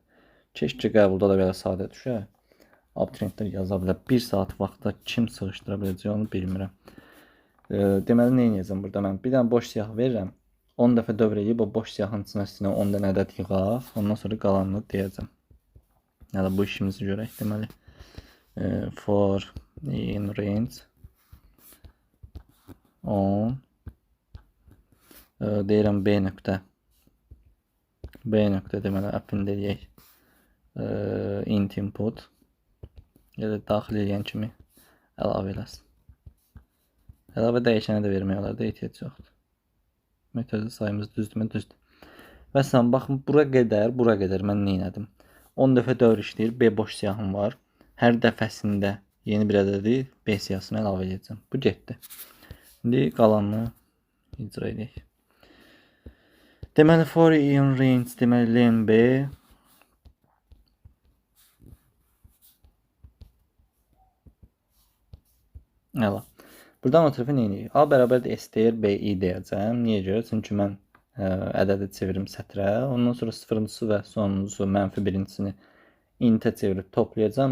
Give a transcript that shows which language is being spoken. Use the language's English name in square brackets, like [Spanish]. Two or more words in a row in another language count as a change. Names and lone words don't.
[Azerbaijani] Keşke qəbulda da belə sadə düşər. Abituriyentlər yaza bilər. 1 saat vaxtda kim sığışdıra biləcək onu bilmirəm. Deməli, nə edəcəm burada mən? Bir dənə boş siyah verirəm. 10 dəfə dövr edib o boş siyahın içinə 10 dənə ədəd yığaq. Ondan sonra qalanını deyəcəm. Yəni bu işimizi görək. Deməli, [English] for in range [Azerbaijani] on deyirəm b nöqtə. B nöqtə deməli append edək. [English] Int input. [Azerbaijani] Ya da daxil edən kimi əlavə eləsin. Əlavə dəyişənə də vermək olar da ehtiyac yoxdur. Mötərizə sayımız düzdürmü? Düzdür. Və sən baxın, bura qədər mən nə etdim? 10 dəfə dövr işləyir, B boş siyahım var. Hər dəfəsində yeni bir ədədi B siyahısına əlavə edəcəm. Bu getdi. İndi qalanını icra edək. Deməli, [English] for in range, [Azerbaijani] deməli, len B. Əla. Buradan o tərəfə nə edək? A bərabərdir STR BI deyəcəm. Niyə görə? Çünki mən ədədi çevirim sətrə. Ondan sonra sıfırıncısı və sonuncusu mənfi birincisini intə çevirib toplayacağım.